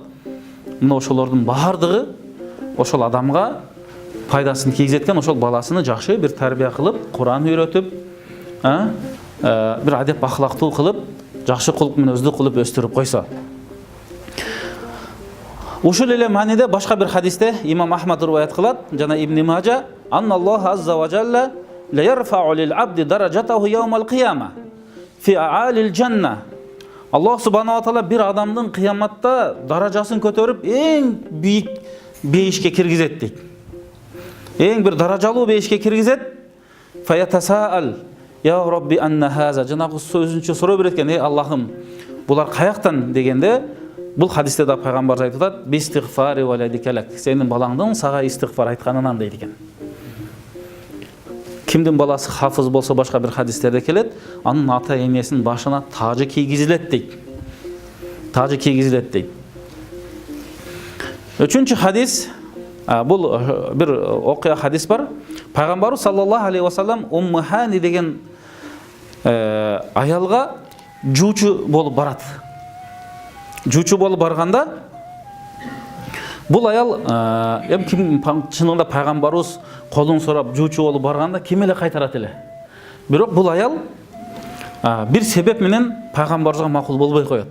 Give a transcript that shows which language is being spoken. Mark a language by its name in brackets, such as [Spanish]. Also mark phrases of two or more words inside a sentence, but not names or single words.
[Kyrgyz] Мына ошолордун баардыгы ошол адамга пайдасын тийгизеткен, ошол баласыны жакшы бир тарбия кылып, Куран үйрөтүп, бир адеп ахлактуу кылып, жакшы кулук мүнөздүү кылып өстүрүп койсо. Ушул эле мааниде башка бир хадисте имам Ахмад риваят кылат, жана Ибн Мажа, [Arabic] إن الله عز وجل ليرفع للعبد درجته يوم القيامة في أعلى الجنة. [Kyrgyz] Аллах [Arabic] سبحانه وتعالى [Kyrgyz] бир адамдын кыяматта даражасын көтөрүп эң бийик бейишке киргизет дейт. Эң бир даражалуу бейишке киргизет. [Arabic] فيتساءل يا رب أنى هذا. [Kyrgyz] Жанагы сөзүнчө суроо берет экен, Аллахым, булар каяктан дегенде, бул хадисте да пайгамбар айтып атат, [Arabic] باستغفار ولدك لك. [Kyrgyz] Сенин балаңдын сага истигфар айтканынан дейт экен. Кимдин баласы хафыз болсо башка бир хадистерде келет, анын ата-энесинин башына тажы кийгизилет дейт. Тажы кийгизилет дейт. Үчүнчү хадис, бул бир окуя хадис бар. Пайгамбарыбыз [Arabic] صلى الله عليه وسلم [Kyrgyz] Умму Хани деген аялга жуучу болуп барат. Жуучу болуп барганда бул аял эми ким чынында пайгамбарыбыз колун сурап жуучу болуп барганда ким эле кайтарат эле. Бирок бул аял бир себеп менен пайгамбарыбызга макул болбой коет.